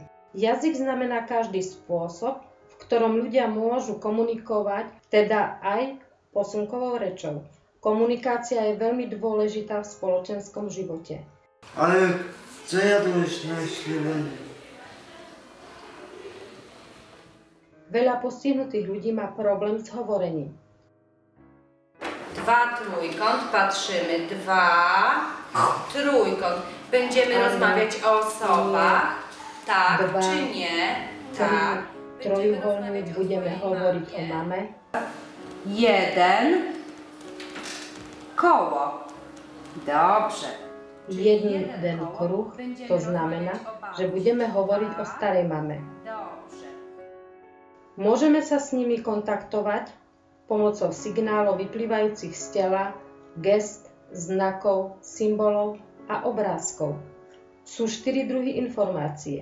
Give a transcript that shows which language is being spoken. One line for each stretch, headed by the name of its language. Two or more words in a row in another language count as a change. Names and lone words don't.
Slovak: Jazyk znamená každý spôsob, v ktorom ľudia môžu komunikovať, teda aj posunkovou rečou. Komunikácia je veľmi dôležitá v spoločenskom živote. Ale co ja to ešte našli? Veľa postihnutých ľudí má problém s hovorením.
Polish: 2 trójkąt, patrzymy, 2 trójkąt. Będziemy rozmawiać o osobach, tak czy nie? Tak.
Slovak: Trojuholník budeme hovoriť o mame.
Polish: 1 koło. Dobrze.
Slovak: Jeden kruh, to znamená, že budeme hovoriť o starej mame.
Polish: Dobrze.
Slovak: Môžeme sa s nimi kontaktovať pomocou signálov vyplývajúcich z tela, gest, znakov, symbolov a obrázkov. Sú 4 druhy informácie.